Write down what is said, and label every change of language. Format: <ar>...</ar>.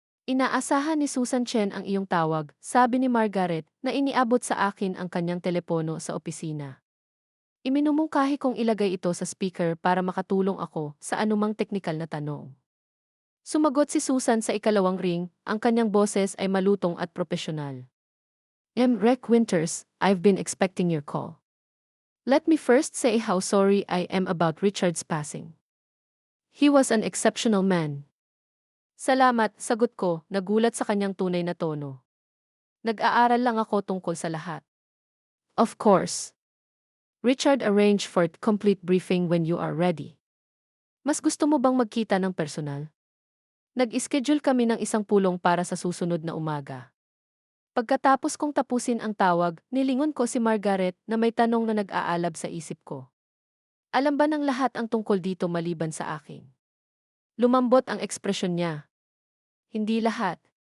<tl>Inaasahan ni Susan Chen ang iyong tawag, sabi ni Margaret, na iniabot sa akin ang kanyang telepono sa opisina. Iminumungkahi kong ilagay ito sa speaker para makatulong ako sa anumang teknikal na tanong. Sumagot si Susan sa ikalawang ring, ang kanyang boses ay malutong at propesyonal.</tl> <en>Rec Winters, I've been expecting your call. Let me first say how sorry I am about Richard's passing. He was an exceptional man.</en> <tl>Salamat, sagot ko, nagulat sa kanyang tunay na tono. Nag-aaral lang ako tungkol sa lahat.</tl> <en>Of course. Richard arranged for a complete briefing when you are ready.</en> <tl>Mas gusto mo bang magkita ng personal? Nag-schedule kami ng isang pulong para sa susunod na umaga. Pagkatapos kong tapusin ang tawag, nilingon ko si Margaret na may tanong na nag-aalab sa isip ko. Alam ba ng lahat ang tungkol dito maliban sa akin? Lumambot ang ekspresyon niya. Hindi lahat.</tl>